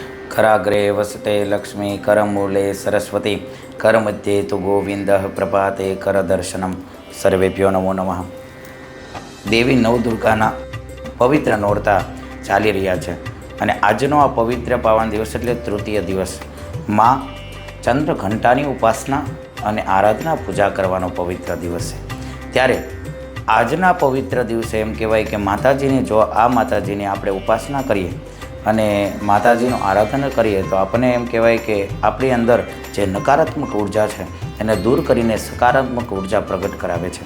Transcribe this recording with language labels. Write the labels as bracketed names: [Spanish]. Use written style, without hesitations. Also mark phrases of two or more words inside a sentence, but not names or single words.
[Sanskrit] कराग्रे वसते लक्ष्मी करमूले सरस्वती करमध्ये तु गोविंदः प्रभाते करदर्शनम। सर्वेभ्यो नमो नमः। [Gujarati] देवी नवदुर्गाના પવિત્ર નોરતા ચાલી રહ્યા છે અને આજનો આ પવિત્ર પાવન દિવસ એટલે તૃતીય દિવસ માં ચંદ્રઘંટાની ઉપાસના અને આરાધના પૂજા કરવાનો પવિત્ર દિવસ છે। ત્યારે આજના પવિત્ર દિવસે એમ કહેવાય કે માતાજીની જો આ માતાજીની આપણે ઉપાસના કરીએ અને માતાજીનું આરાધના કરીએ તો આપણને એમ કહેવાય કે આપણી અંદર જે નકારાત્મક ઉર્જા છે એને દૂર કરીને સકારાત્મક ઉર્જા પ્રગટ કરાવે છે।